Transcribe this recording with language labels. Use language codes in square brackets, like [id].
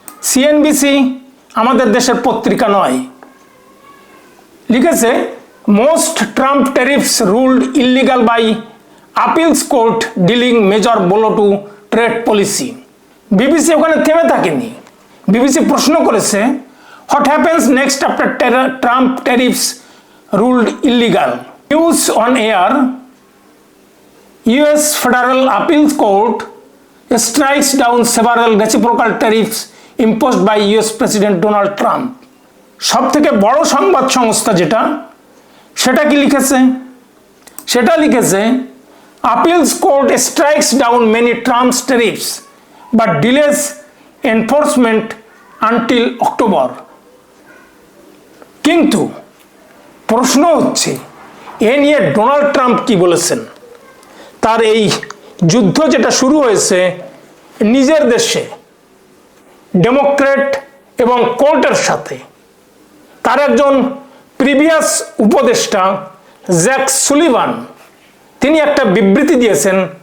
[bn] CNBC আমাদের দেশের পত্রিকা নয়, লিখেছে [en] Most Trump tariffs ruled illegal by appeals court dealing major blow to trade policy. [bn] BBC ওখানে থেমে থাকেনি। বিবিসি প্রশ্ন করেছে [en] What happens next after Trump tariffs ruled illegal. News on air, US federal appeals court strikes down several reciprocal tariffs imposed by US President Donald Trump. [bn] সব থেকে বড় সংবাদ সংস্থা সেটা কি লিখেছে? সেটা লিখেছে [en] appeals court strikes down many Trump's tariffs but delays enforcement until October. [bn] কিন্তু প্রশ্ন হচ্ছে এ নিয়ে ডোনাল্ড ট্রাম্প কি বলেছেন? তার এই যুদ্ধ যেটা শুরু হয়েছে নিজের দেশে ডেমোক্রেট এবং কোর্টের সাথে, তার একজন প্রিভিয়াস উপদেষ্টা জ্যাক সুলিভান তিনি একটা বিবৃতি দিয়েছেন।